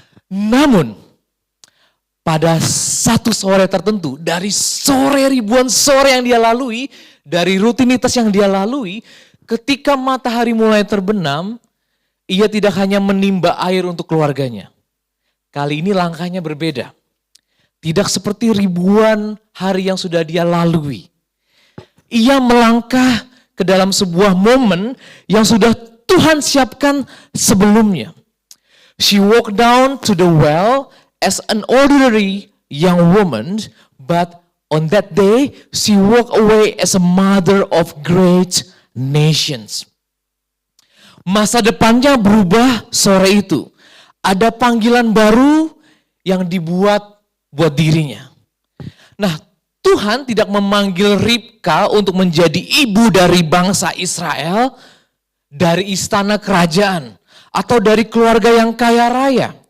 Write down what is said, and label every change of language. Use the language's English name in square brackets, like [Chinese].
[Indonesian] Namun, pada satu sore tertentu, dari sore ribuan sore yang dia lalui, dari rutinitas yang dia lalui, ketika matahari mulai terbenam, ia tidak hanya menimba air untuk keluarganya. Kali ini langkahnya berbeda. Tidak seperti ribuan hari yang sudah dia lalui. Ia melangkah ke dalam sebuah momen yang sudah Tuhan siapkan sebelumnya. [English] She walked down to the well as an ordinary young woman, but on that day she walked away as a mother of great nations. [Indonesian] Masa depannya berubah sore itu. Ada panggilan baru yang dibuat buat dirinya. Nah, Tuhan tidak memanggil Ribka untuk menjadi ibu dari bangsa Israel, dari istana kerajaan, atau dari keluarga yang kaya raya.